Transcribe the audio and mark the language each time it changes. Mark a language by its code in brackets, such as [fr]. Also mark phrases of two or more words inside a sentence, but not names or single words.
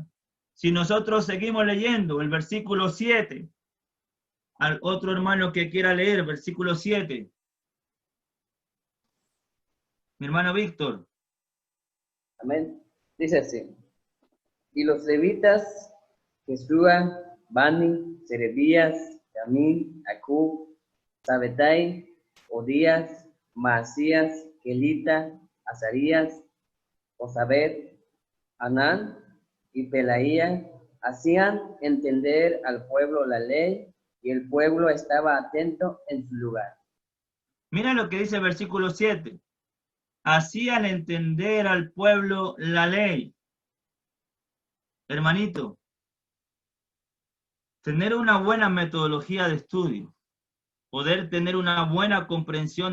[es] Si nosotros seguimos leyendo el versículo 7, al otro hermano que quiera leer, versículo 7. Mi hermano Víctor. Amén. Dice así: Y los levitas, Jesúa, Bani, Serebías, Jamín, Acub, Sabetai, Odías, Maasías, Kelita, Azarías, Josabed, Anán y Pelaía, hacían entender al pueblo la ley, y el pueblo estaba atento en su lugar. Mira lo que dice el versículo 7. Hacían entender al pueblo la ley. Hermanito, tener una buena metodología de estudio, poder tener una buena comprensión